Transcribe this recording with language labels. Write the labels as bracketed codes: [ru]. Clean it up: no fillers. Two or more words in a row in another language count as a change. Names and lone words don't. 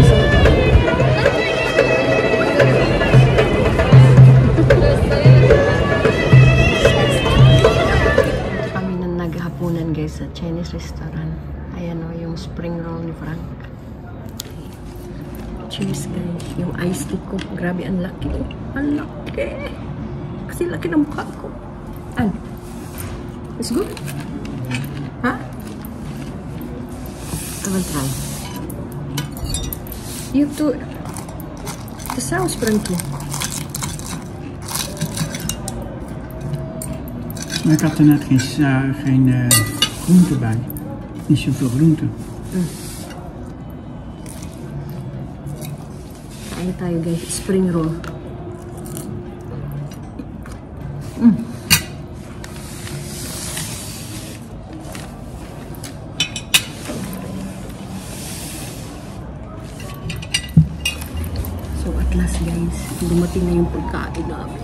[tl] So, guys, sa [en] Chinese restaurant. [tl] Ayan o, yung [en] spring roll [tl] ni Frank. [en] Cheers, guys. [tl] Yung [en] iced tea [tl] ko. Grabe, ang laki. Ang laki. Kasi laki ng mukha ko. An? [en] It's good? Ha? I will try. You have to... The sounds, Frankie. [nl] Maar ik had er net geen groente bij. Niet zoveel groente. [tl] Kain tayo, guys. [en] Spring roll. So at last, guys, [tl] dumating na yung pagkain namin.